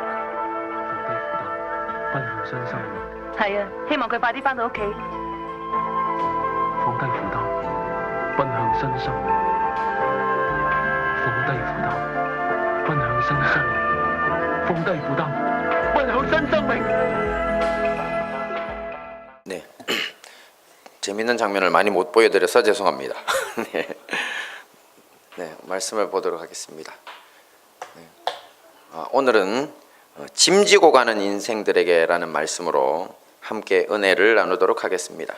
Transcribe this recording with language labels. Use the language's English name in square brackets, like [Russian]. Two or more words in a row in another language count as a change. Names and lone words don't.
[Cantonese] 放低負擔，奔向新生命。係啊，希望佢快啲翻到屋企。放低負擔，奔向新生命。放低負擔，奔向新生命。放低負擔，奔向新生命。 [Korean] 네, 재밌는 장면을 많이 못 보여드려서 죄송합니다. 네. 네, 말씀을 보도록 하겠습니다. 네. 오늘은 짐지고 가는 인생들에게라는 말씀으로 함께 은혜를 나누도록 하겠습니다.